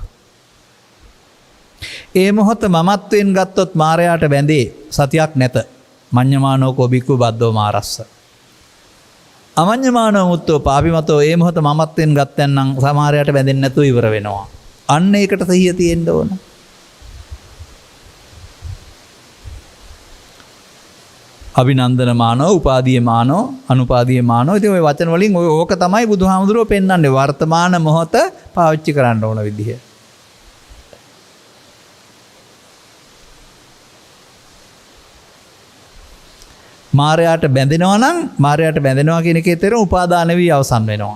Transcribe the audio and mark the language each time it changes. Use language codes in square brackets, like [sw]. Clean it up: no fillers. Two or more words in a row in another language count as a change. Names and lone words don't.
[si] ඒ මොහොත මමත්වයෙන් ගත්තොත් මායයට බැඳේ සතියක් නැත. [pi] මඤ්ඤමානෝ කෝබිකු බද්දෝ මාරස්ස. අමඤ්ඤමානෝ මුත්තෝ පාපිමතෝ [si] ඒ මොහොත මමත්වයෙන් ගත්තයන් නම් සමාරයට බැඳෙන්නේ නැතුව ඉවර වෙනවා. අන්න ඒකට සිහිය තියෙන්න ඕන. [pi] අභිනන්දන මානෝ, උපාදීය මානෝ, අනුපාදීය මානෝ. [si] ඉතින් ওই වචන වලින් ඕක තමයි බුදුහාමුදුරුවෝ පෙන්වන්නේ වර්තමාන මොහොත පාවිච්චි කරන්න ඕන විදිහ. මායයට බැඳෙනවා නම් මායයට බැඳෙනවා කියන එකේ තේරුම උපාදාන වී අවසන් වෙනවා.